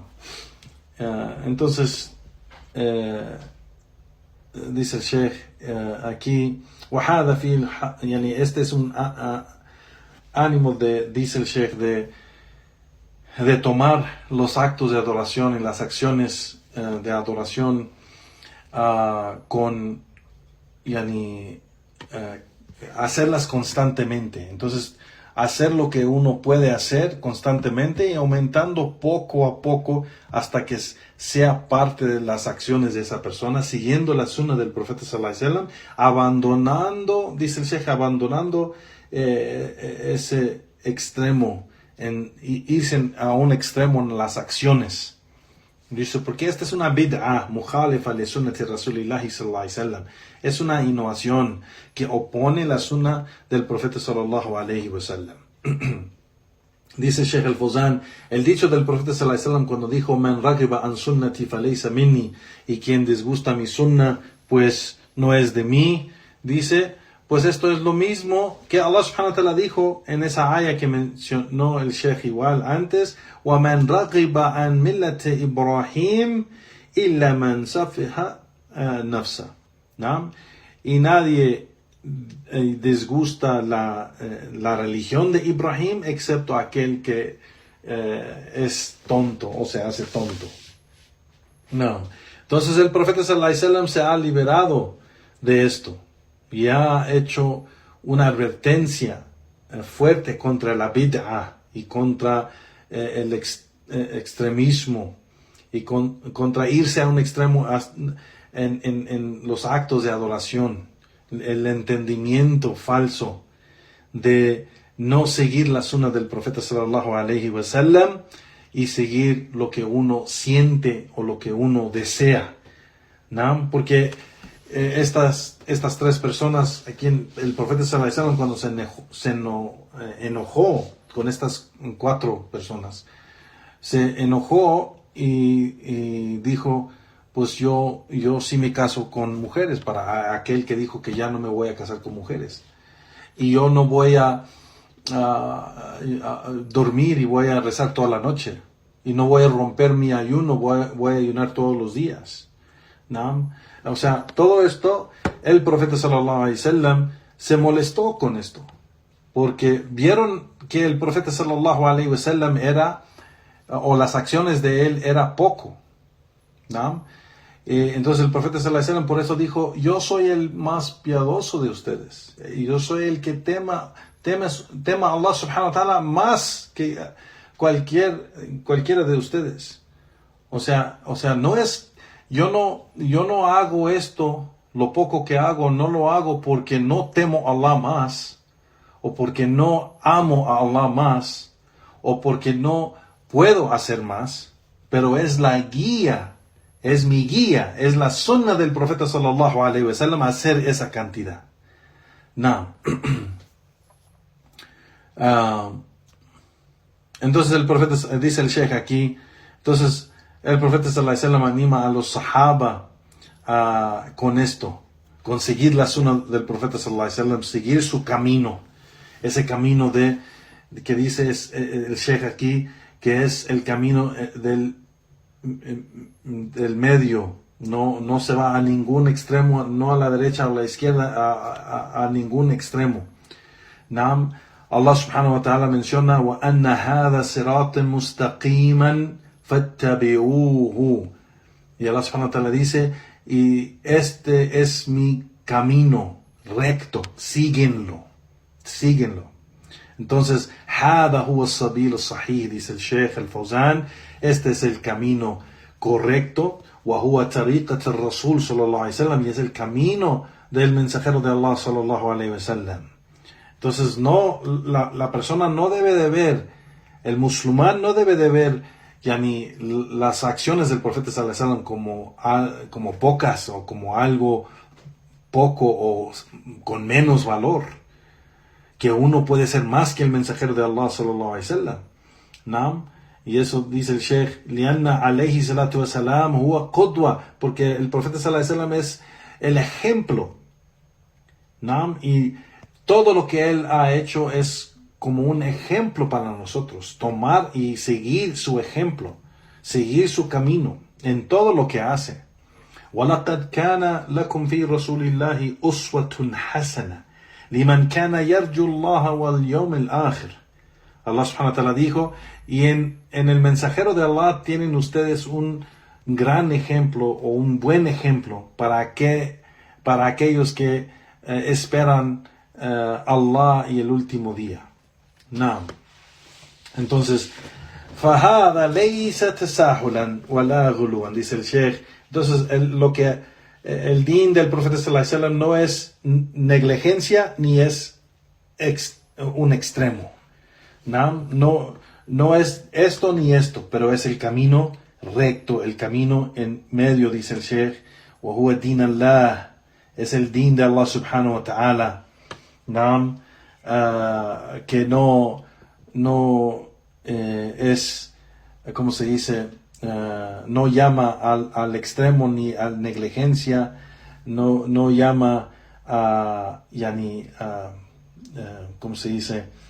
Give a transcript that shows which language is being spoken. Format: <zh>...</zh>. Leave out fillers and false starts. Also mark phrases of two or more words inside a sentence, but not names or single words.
<es>Entonces dice el Sheikh aquí, este es un ánimo dice el Sheikh, de tomar los actos de adoración y las acciones de adoración con hacerlas constantemente. Entonces, hacer lo que uno puede hacer constantemente y aumentando poco a poco hasta que sea parte de las acciones de esa persona, siguiendo la sunna del profeta</es> <ar>صلى الله عليه وسلم,</ar> <es>abandonando, dice el Sheikh, abandonando ese extremo, irse a un extremo en las acciones. Dice, porque esta es una bid'ah,</es> <ar>مخالفة لسنة رسول الله صلى الله عليه وسلم.</ar> <es>Es una innovación que opone la sunna del profeta</es> <ar>صلى الله عليه وسلم.</ar> <es>Dice Sheikh al-Fawzan, el dicho del profeta</es> <ar>صلى الله عليه وسلم</ar> <es>cuando dijo,</es> <ar>من رغب عن سنتي فليس مني,</ar> <es>y quien disgusta mi sunna, pues no es de mí. Dice, pues esto es lo mismo que</es> <ar>الله سبحانه وتعالى</ar> <es>dijo en esa aya que mencionó el Sheikh igual antes,</es> <ar>وَمَنْ رَغِبَ عَنْ مِلَّةِ إِبْرَاهِيمَ إِلَّا مَنْ سَفِهَ نَفْسَهُ.</ar> <es>¿No? Y nadie disgusta la religión de Ibrahim excepto aquel que es tonto o se hace tonto. No. Entonces el profeta</es> <ar>صلى الله عليه وسلم</ar> <es>se ha liberado de esto y ha hecho una advertencia fuerte contra la bid'ah y contra el extremismo y contra irse a un extremo en los actos de adoración, el entendimiento falso de no seguir la sunna del profeta</es> <ar>صلى الله عليه وسلم</ar> <es>y seguir lo que uno siente o lo que uno desea, ¿no? Porque estas tres personas, a quien el profeta</es> <ar>صلى الله عليه وسلم,</ar> <es>cuando se enojó con estas 4 personas, se enojó y dijo, pues yo sí me caso con mujeres, para aquel que dijo que ya no me voy a casar con mujeres. Y yo no voy a dormir y voy a rezar toda la noche. Y no voy a romper mi ayuno, voy a ayunar todos los días. ¿No? O sea, todo esto, el profeta</es> <ar>صلى الله عليه وسلم</ar> <es>se molestó con esto. Porque vieron que el profeta</es> <ar>صلى الله عليه وسلم</ar> <es>o las acciones de él era poco. ¿No? Entonces el profeta</es> <ar>صلى الله عليه وسلم</ar> <es>por eso dijo, yo soy el más piadoso de ustedes. Y yo soy el que tema a</es> <ar>الله سبحانه وتعالى</ar> <es>más que cualquiera de ustedes. O sea, no es, yo no hago esto, lo poco que hago, no lo hago porque no temo a Allah más, o porque no amo a Allah más, o porque no puedo hacer más, pero es la guía, es mi guía, es la sunna del profeta</es> <ar>صلى الله عليه وسلم</ar> <es>hacer esa cantidad. No. Entonces el profeta, dice el Sheikh aquí, entonces el profeta</es> <ar>صلى الله عليه وسلم</ar> <es>anima a los sahaba con esto, con seguir la sunna del profeta</es> <ar>صلى الله عليه وسلم,</ar> <es>seguir su camino, ese camino que dice el Sheikh aquí, que es el camino del medio, no se va a ningún extremo, no a la derecha o a la izquierda, a ningún extremo.</es> <ar>نعم. الله سبحانه وتعالى menciona وَأَنَّ هَذَا صِرَاطًا مُسْتَقِيمًا فَاتَّبِعُوهُ.</ar> <es>Y</es> <ar>الله سبحانه وتعالى</ar> <es>dice, y este es mi camino recto, síguenlo. Entonces,</es> <ar>هَذَا هُوَ السَّبِيلُ الصَّحِيحِ,</ar> <es>dice el Sheikh al-Fawzan, este es el camino correcto,</es> <ar>وَهُوَ طَرِيقَةُ الرَّسُولِ صلى الله عليه وسلم,</ar> <es>y es el camino del mensajero de Allah</es> <ar>صلى الله عليه وسلم.</ar> <es>Entonces, la persona no debe de ver, el musulmán no debe de ver ni las acciones del profeta</es> <ar>صلى الله عليه وسلم</ar> <es>como pocas o como algo poco o con menos valor, que uno puede ser más que el mensajero de Allah</es> <ar>صلى الله عليه وسلم.</ar> <es>¿No? Y eso dice el Sheikh,</es> <ar>لأنه عليه الصلاة والسلام هو قدوة,</ar> <es>porque el profeta</es> <ar>صلى الله عليه وسلم</ar> <es>es el ejemplo. ¿No? Y todo lo que él ha hecho es como un ejemplo para nosotros. Tomar y seguir su ejemplo. Seguir su camino en todo lo que hace.</es> <ar>وَلَقَدْ كَانَ لَكُمْ فِي رَسُولِ اللَّهِ أُسْوَةٌ حَسَنَةٌ لِمَنْ كَانَ يَرْجُو اللَّهَ وَالْيَوْمِ الْآخِرِ. الله سبحانه وتعالى</ar> <es>dijo, y en el mensajero de Allah tienen ustedes un gran ejemplo o un buen ejemplo para aquellos que esperan Allah y el último día. No. Entonces,</es> <ar>فَهَذَا لَيْسَ تَسَاهُلًا وَلَا غُلُوًا,</ar> <es>dice el Sheikh. Entonces, el din del profeta</es> <ar>صلى الله عليه وسلم</ar> <es>no es negligencia ni es un extremo. No es esto ni esto, pero es el camino recto, el camino en medio, dice el Sheikh.</es> <ar>وَهُوَ دِينَ اللَّهِ,</ar> <es>es el din de Allah</es> <ar>سبحانه وتعالى.</ar> <es>Que no es, ¿cómo se dice? No llama al extremo ni a negligencia, no llama a ¿cómo se dice?</es>